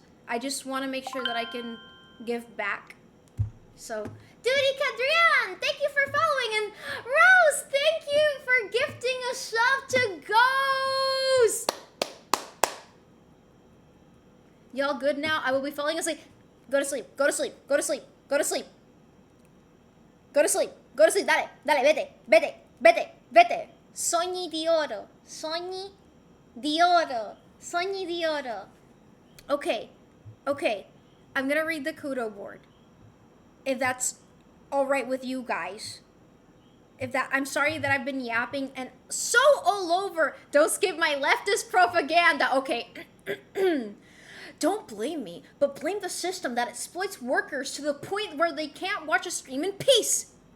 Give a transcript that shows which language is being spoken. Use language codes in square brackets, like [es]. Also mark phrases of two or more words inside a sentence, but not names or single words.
[en] I just want to make sure that I can give back. So, Duty Cadrian, thank you for following. And Rose, thank you for gifting a sub to Ghost. Y'all good now? I will be falling asleep. Go to sleep. Go to sleep. Go to sleep. Go to sleep. Go to sleep. Go to sleep. [es] Dale. Dale. Vete. Vete. Vete. Vete. [it] Sogni di oro. Sogni di oro. Sogni di oro. [en] Okay. Okay. I'm gonna read the kudo board. If that's alright with you guys. I'm sorry that I've been yapping and so all over. Don't skip my leftist propaganda. Okay. Don't blame me, but blame the system that exploits workers to the point where they can't watch a stream in peace.